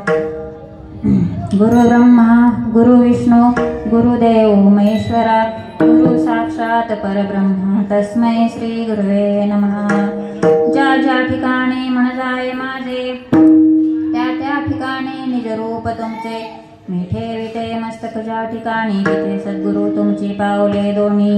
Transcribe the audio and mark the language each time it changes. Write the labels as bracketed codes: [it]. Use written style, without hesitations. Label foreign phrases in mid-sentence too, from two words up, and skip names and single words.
[sa] गुरु ब्रह्मा गुरु विष्णू गुरुदेव महेश्वरा, गुरु साक्षात परब्रह्म, तस्मै श्री गुरुवे नमः. [mr] ज्या ज्या ठिकाणी मन जाय माझे, त्या त्या ठिकाणी निज रूप तुमचे. मिठे विटे मस्तक ज्या ठिकाणी, तिथे सद्गुरु तुमची पावले दोन्ही.